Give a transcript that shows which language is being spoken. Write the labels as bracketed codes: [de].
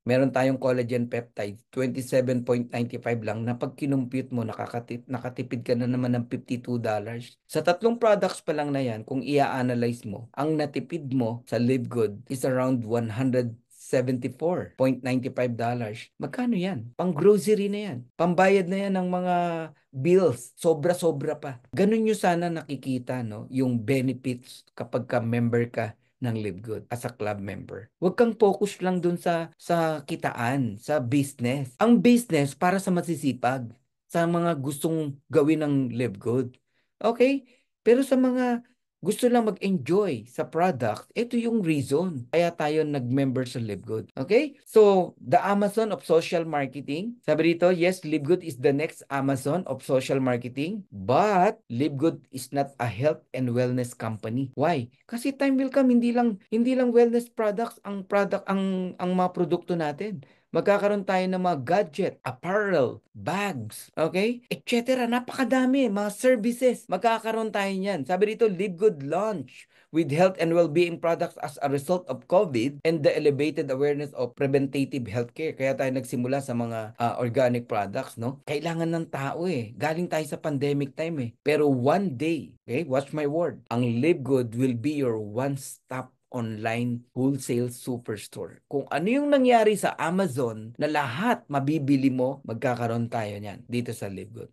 [tl] Meron tayong collagen peptide, 27.95 lang na pag kinumpute mo, nakatipid ka na naman ng $52. Sa tatlong products pa lang na yan, kung i-analyze mo, ang natipid mo sa Live Good is around $174.95. Magkano yan? Pang grocery na yan. Pambayad na yan ng mga bills. Sobra-sobra pa. Ganun nyo sana nakikita, no? Yung benefits kapag ka member ka ng Live Good [en] as a club member. [tl] Huwag kang focus lang dun sa kitaan, sa business. Ang business para sa masisipag, sa mga gustong gawin ng Live Good. Okay? Pero sa mga gusto lang mag-enjoy sa product, ito yung reason kaya tayo nag-member sa LiveGood. Okay? [en] So, the Amazon of social marketing. [tl] Sabi dito, [en] yes, LiveGood is the next Amazon of social marketing, but LiveGood is not a health and wellness company. [tl] Why? Kasi [en] time will come, [tl] hindi lang wellness products ang mga produkto natin. Magkakaroon tayo ng mga gadget, apparel, bags, okay? Etc. Napakadami, mga services. Magkakaroon tayo niyan. Sabi dito, [en] Live Good launch with health and well-being products as a result of COVID and the elevated awareness of preventative healthcare. [tl] Kaya tayo nagsimula sa mga organic products, no? Kailangan ng tao eh. Galing tayo sa pandemic time eh. Pero one day, okay, watch my word, ang [en] Live Good will be your one-stop online wholesale superstore. [tl] Kung ano yung nangyari sa Amazon na lahat mabibili mo, magkakaroon tayo niyan dito sa Live Good.